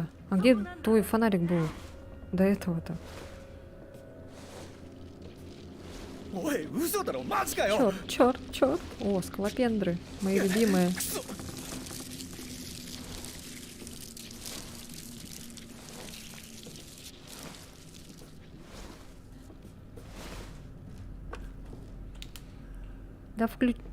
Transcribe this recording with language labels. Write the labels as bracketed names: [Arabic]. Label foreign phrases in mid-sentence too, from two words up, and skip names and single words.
[Russian] А где твой фонарик был до этого-то? [Japanese] おい、嘘だろ、マジかよ。 [Russian] Черт, черт, черт. О, скалопендры. Мои любимые. Да включ...